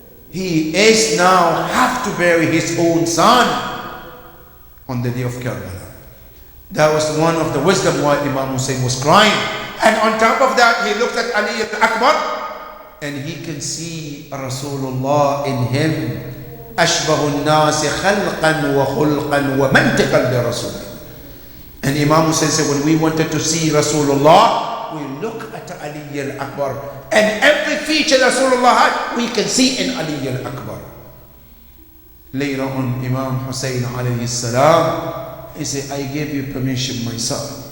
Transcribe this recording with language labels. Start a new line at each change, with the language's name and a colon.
English: He is now have to bury his own son on the day of Karbala. That was one of the wisdom why Imam Hussein was crying. And on top of that, he looked at Ali al-Akbar and he can see Rasulullah in him.
Arabic: أشبه الناس خلقا وخلقا ومنطقا لرسول.
English: And Imam Hussein said, when we wanted to see Rasulullah, we look at Ali al-Akbar, and every feature Rasulullah had, we can see in Ali al-Akbar. Later on, Imam Hussein alayhi salam, he said, I gave you permission, my son.